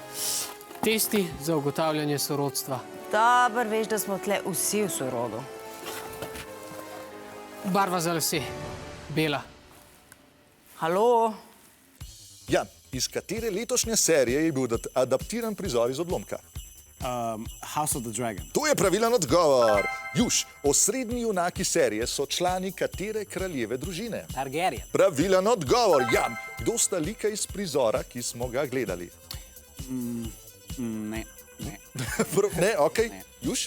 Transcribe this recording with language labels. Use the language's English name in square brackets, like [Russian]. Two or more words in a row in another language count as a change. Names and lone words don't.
[Slovenian] Testi za ugotavljanje sorodstva. Dobar, veš, da smo tle vsi v sorodu. Barva za lase. Bela. Halo? Jan, iz katere letošnje serije je bil adaptiran prizor iz odlomka? House of the Dragon. To je pravilen odgovor. Juš, osrednji junaki serije so člani katere kraljeve družine? Targaryen. Pravilen odgovor. Jan, kdo sta lika iz prizora, ki smo ga gledali? Ne. Ne, ok. Juš?